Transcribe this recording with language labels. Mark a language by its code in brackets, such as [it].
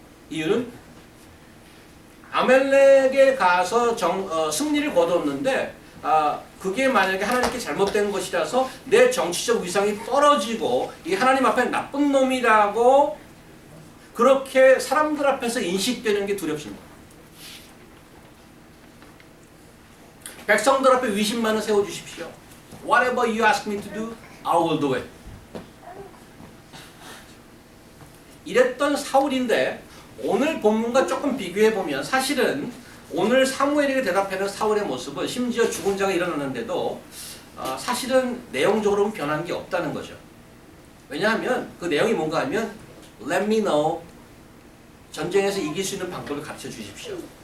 [ko] 이유는 아멜렉에 가서 승리를 거뒀는데 그게 만약에 하나님께 잘못된 것이라서 내 정치적 위상이 떨어지고 이 하나님 앞에 나쁜 놈이라고 그렇게 사람들 앞에서 인식되는 게 두렵습니다. 백성들 앞에 위신만을 세워주십시오. [en] Whatever you ask me to do, I will do it. [ko] 이랬던 사울인데 오늘 본문과 조금 비교해보면 사실은 오늘 사무엘에게 대답하는 사울의 모습은 심지어 죽은 자가 일어나는데도 사실은 내용적으로는 변한 게 없다는 거죠. 왜냐하면 그 내용이 뭔가 하면 [en] Let me know. [ko] 전쟁에서 이길 수 있는 방법을 가르쳐 주십시오.